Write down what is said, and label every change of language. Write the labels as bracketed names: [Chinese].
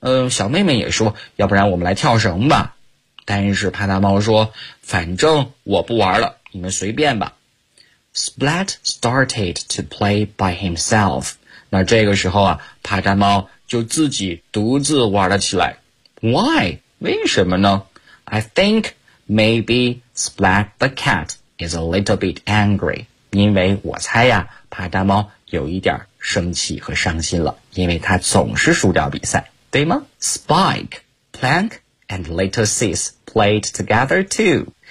[Chinese] 小妹妹也说，要不然我们来跳绳吧。但是派大猫说，反正我不玩了，你们随便吧。 [English] Splat started to play by himself. [Chinese] 那这个时候啊，帕扎猫就自己独自玩了起来。 Why? 为什么呢？ [English] I think maybe Splat the cat is a little bit angry. [Chinese] 因为我猜呀，帕扎猫有一点生气和伤心了，因为他总是输掉比赛，对吗？ [English] Spike, Plank, and little Sis played together too.